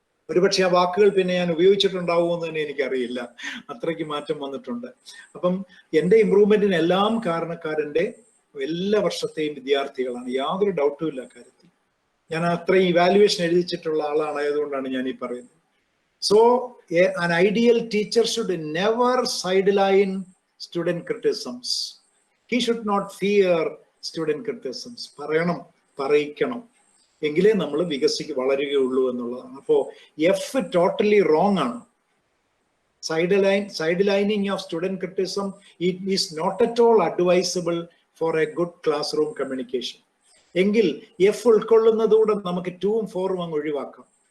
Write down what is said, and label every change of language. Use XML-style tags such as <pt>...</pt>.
<ml>ഒരുപക്ഷെ ആ വാക്കുകൾ പിന്നെ ഞാൻ ഉപയോഗിച്ചിട്ടുണ്ടാവുമെന്ന് തന്നെ എനിക്കറിയില്ല. അത്രയ്ക്ക് മാറ്റം വന്നിട്ടുണ്ട്. അപ്പം എൻ്റെ ഇമ്പ്രൂവ്മെന്റിന് എല്ലാം കാരണക്കാരൻ്റെ എല്ലാ വർഷത്തെയും വിദ്യാർത്ഥികളാണ്. യാതൊരു ഡൗട്ടും ഇല്ല കാര്യത്തിൽ. ഞാൻ അത്രയും ഇവാലുവേഷൻ എഴുതിച്ചിട്ടുള്ള ആളാണായതുകൊണ്ടാണ് ഞാൻ ഈ പറയുന്നത്.</ml> <en>So an ideal teacher should never sideline student criticisms. He should not fear student criticisms.</en> <ml>പറയിക്കണം, എങ്കിലേ നമ്മൾ വളരുകയുള്ളൂ എന്നുള്ളതാണ്. അപ്പോ എഫ് ടോട്ടലി റോങ് ആണ്.</ml> <en>Sidelining of student criticism is not at all advisable for a good classroom communication.</en> <ml>എങ്കിൽ F ഉൾക്കൊള്ളുന്നതുകൂടെ നമുക്ക് 2ഉം 4ഉം അങ്ങ് ഒഴിവാക്കാം.</ml>